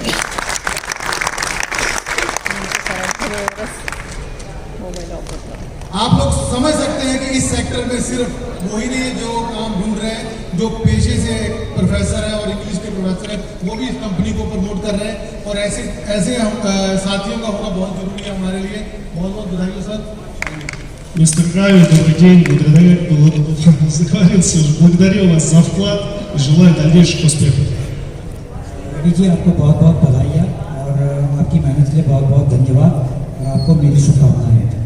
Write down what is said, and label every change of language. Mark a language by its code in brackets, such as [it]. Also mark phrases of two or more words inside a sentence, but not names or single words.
[hi] आप लोग समझ सकते हैं कि इस सेक्टर में सिर्फ वही नहीं जो काम ढूंढ रहे हैं, जो पेशे से प्रोफेसर है और इंग्लिश के प्रोफेसर है, वो भी इस कंपनी को प्रमोट कर रहे हैं। और ऐसे साथियों का होना बहुत जरूरी है हमारे लिए। बहुत बहुत बधाई सर। [ru] Мистер Гавин, добрый день. Благодарю вас за вклад и желаю дальнейших успехов. [hi] जी आपको बहुत बहुत बधाई और आपकी मेहनत के लिए बहुत बहुत धन्यवाद और आपको मेरी शुभकामनाएं।